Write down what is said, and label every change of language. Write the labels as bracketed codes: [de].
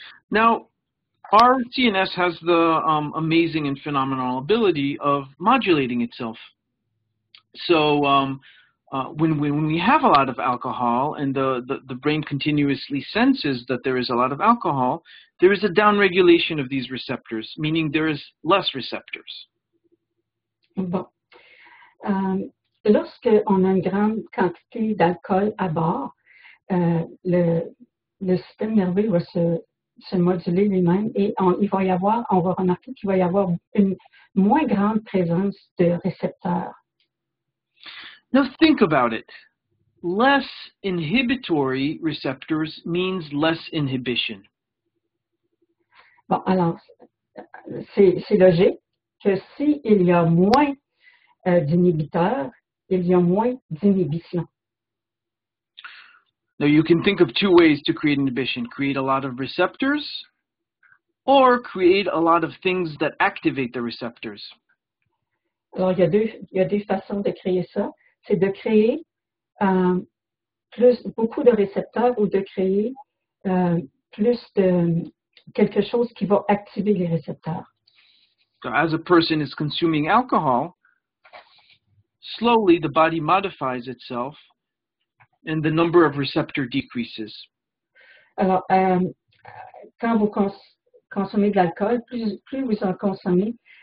[en] Now, our CNS has the amazing and phenomenal ability of modulating itself. So when we have a lot of alcohol and the brain continuously senses that there is a lot of alcohol, there is a downregulation of these receptors, meaning there is less receptors. [fr] Bon. Lorsque on a une grande quantité d'alcool à bord, le système nerveux va se moduler lui-même et on va remarquer qu'il va y avoir une moins grande présence de récepteurs. [en] Now think about it. Less inhibitory receptors means less inhibition. [fr] Bon, alors, c'est logique que s'il y a moins d'inhibiteurs, il y a moins d'inhibition. [en] Now you can think of two ways to create inhibition. Create a lot of receptors or create a lot of things that activate the receptors. [fr] Alors, il y a deux façons de créer ça. C'est de créer beaucoup de récepteurs ou de créer plus de quelque chose qui va activer les récepteurs. [en] So as a person is consuming alcohol, slowly the body modifies itself and the number of receptor decreases. [fr] Alors, quand vous consommez de l'alcool, plus vous en consommez,